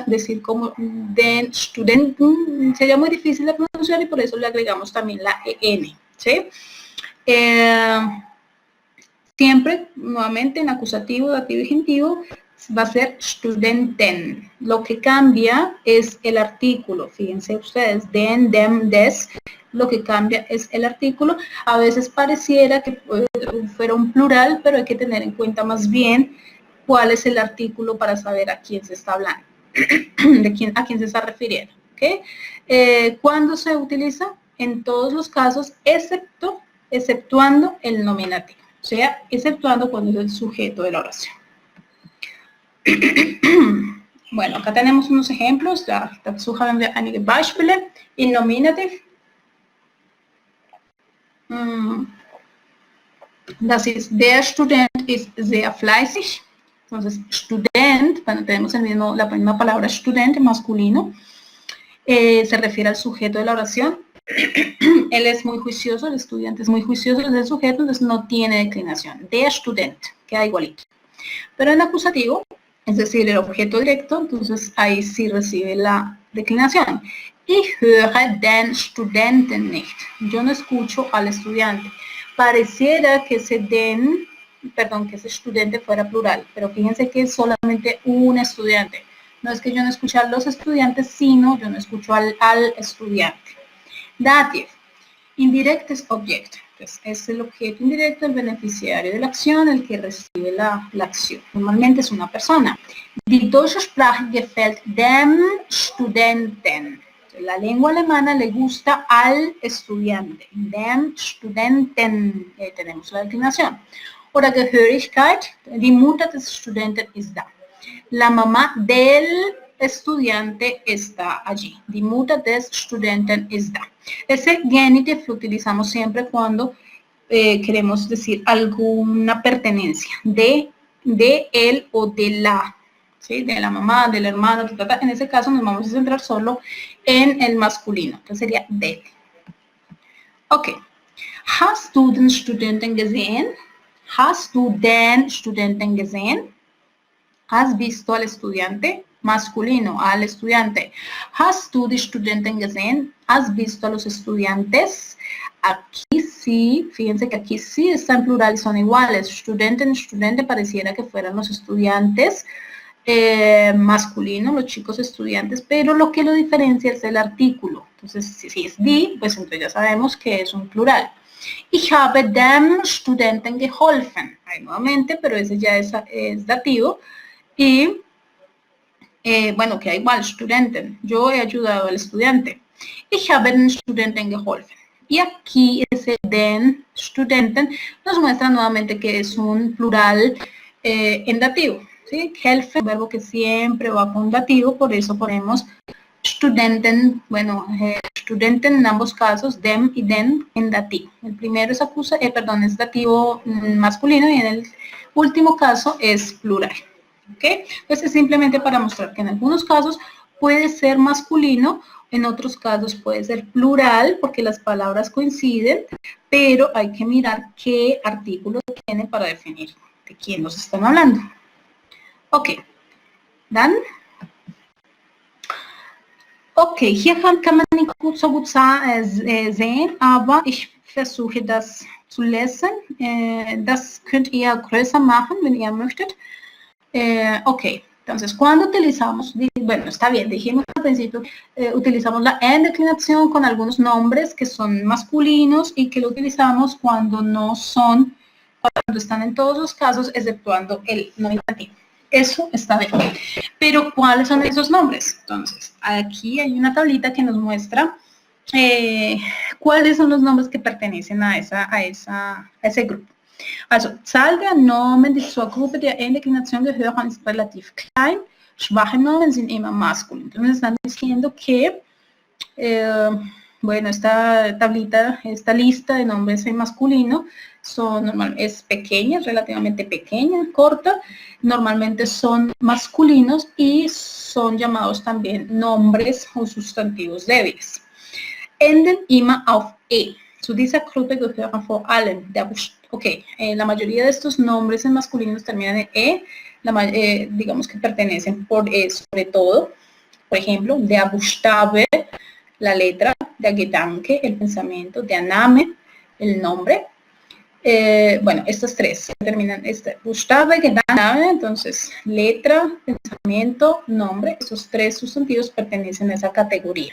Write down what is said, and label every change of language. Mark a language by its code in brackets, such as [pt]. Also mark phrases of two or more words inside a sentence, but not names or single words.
[es] Decir como [de] den student [es] sería muy difícil de pronunciar y por eso le agregamos también la EN, ¿sí? Siempre, nuevamente, en acusativo, dativo y genitivo, va a ser Studenten. Lo que cambia es el artículo. Fíjense ustedes, [de] den, dem, des. [es] Lo que cambia es el artículo. A veces pareciera que fuera un plural, pero hay que tener en cuenta más bien cuál es el artículo para saber a quién se está hablando, a quién se está refiriendo. ¿Okay? ¿Cuándo se utiliza? En todos los casos, exceptuando el nominativo. O sea, exceptuando cuando es el sujeto de la oración. Bueno, acá tenemos unos ejemplos. [de] Dazu haben wir einige Beispiele in Nominativ. Das ist, der Student ist sehr fleißig. [es] Entonces, Student, bueno, tenemos la misma palabra Student, masculino. Se refiere al sujeto de la oración. él es muy juicioso, el estudiante es muy juicioso, es el sujeto, entonces no tiene declinación. [de] Der Student, [es] queda igualito. Pero en acusativo, es decir, el objeto directo, entonces ahí sí recibe la declinación. [de] Ich höre den Studenten nicht. [es] Yo no escucho al estudiante. Pareciera que ese den, perdón, que ese estudiante fuera plural, pero fíjense que es solamente un estudiante. No es que yo no escuche a los estudiantes, sino yo no escucho al estudiante. Dativ. Indirecto es objeto. Entonces, es el objeto indirecto, el beneficiario de la acción, el que recibe la acción. Normalmente es una persona. [de] Die deutsche Sprache gefällt dem Studenten. [es] La lengua alemana le gusta al estudiante. [de] Dem Studenten. [es] Tenemos la declinación. [de] Oder Gehörigkeit. Die Mutter des Studenten ist da. [es] La mamá del estudiante está allí. [de] Die Mutter des Studenten ist da. [es] Ese genitive lo utilizamos siempre cuando queremos decir alguna pertenencia de él o de la, ¿sí? De la mamá, del hermano, etc. En ese caso nos vamos a centrar solo en el masculino. Entonces sería del. Ok. [de] Hast du den Studenten gesehen? Hast du den Studenten gesehen? [es] ¿Has visto al estudiante? Masculino, al estudiante. [de] ¿Hast du die Studenten gesehen? [es] ¿Has visto a los estudiantes? Aquí sí, fíjense que aquí sí está en plural y son iguales. Studenten, estudiante, pareciera que fueran los estudiantes masculino, los chicos estudiantes, pero lo que lo diferencia es el artículo. Entonces, si es die, pues entonces ya sabemos que es un plural. [de] Ich habe dem Studenten geholfen. [es] Ahí nuevamente, pero ese ya es dativo. Y, bueno, queda igual, Studenten. Yo he ayudado al estudiante. [de] Ich habe den Studenten geholfen. [es] Y aquí ese [de] den Studenten [es] nos muestra nuevamente que es un plural en dativo. ¿Sí? Helfen, un verbo que siempre va con dativo, por eso ponemos Studenten, bueno, Studenten en ambos casos, dem y den en dativo. El primero es es dativo masculino y en el último caso es plural. ¿Ok? Entonces es simplemente para mostrar que en algunos casos puede ser masculino, en otros casos puede ser plural, porque las palabras coinciden, pero hay que mirar qué artículo tiene para definir de quién nos están hablando. [de] Okay, dann. Okay, hier kann man nicht so gut sehen, aber ich versuche das zu lesen. Das könnt ihr größer machen, wenn ihr möchtet. [es] Ok, entonces cuando utilizamos, bueno, está bien, dijimos al principio, utilizamos la en declinación con algunos nombres que son masculinos y que lo utilizamos cuando no son, cuando están en todos los casos, exceptuando el nominativo. Eso está bien. Pero, ¿cuáles son esos nombres? Entonces, aquí hay una tablita que nos muestra cuáles son los nombres que pertenecen a ese grupo. [de] Also, Zahl der Nomen, die zur Gruppe der Endeklination gehören, ist relativ klein. Schwache Nomen sind immer maskulin. [es] Entonces, están diciendo que, bueno, esta tablita, esta lista de nombres en masculino es pequeña, relativamente pequeña, corta. Normalmente son masculinos y son llamados también nombres o sustantivos débiles. [de] Enden immer auf E. Zu dieser Gruppe gehören vor allem [es] la mayoría de estos nombres en masculinos terminan en E, digamos que pertenecen por E sobre todo. Por ejemplo, [de] der Buchstabe, [es] la letra, [de] der Gedanke, [es] el pensamiento, [de] der Name, [es] el nombre. Bueno, estos tres terminan, [de] Buchstabe, Gedanke, Name, [es] entonces letra, pensamiento, nombre, esos tres sustantivos pertenecen a esa categoría.